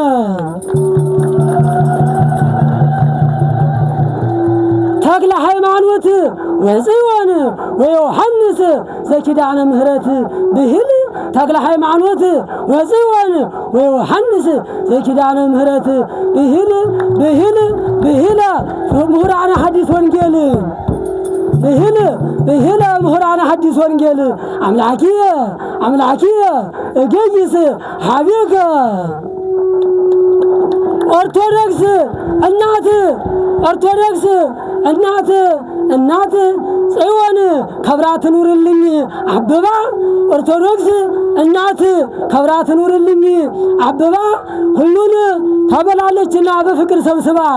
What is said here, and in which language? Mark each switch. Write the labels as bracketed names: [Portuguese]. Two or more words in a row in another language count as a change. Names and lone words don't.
[Geez] ተክለ ሃይማኖት ወጽዮን ወዮሐንስ ዘኪዳነ ምህረት ብሂል ተክለ ሃይማኖት ወጽዮን ወዮሐንስ ዘኪዳነ ምህረት ብሂል ብሂል ብሂል ምሁራነ ሐዲስ ወንጌል ብሂል ብሂል ምሁራነ ሐዲስ ወንጌል አምላኪየ አምላኪየ እገይስ ሀቤከ [Amharic] ኦርቶዶክስ እናት ኦርቶዶክስ እናት እናት ጽዮን ከብራ ትኑርልኝ አብባ ኦርቶዶክስ እናት ከብራ ትኑርልኝ አብባ ሁሉን ተበላለችና በፍቅር ሰብስባ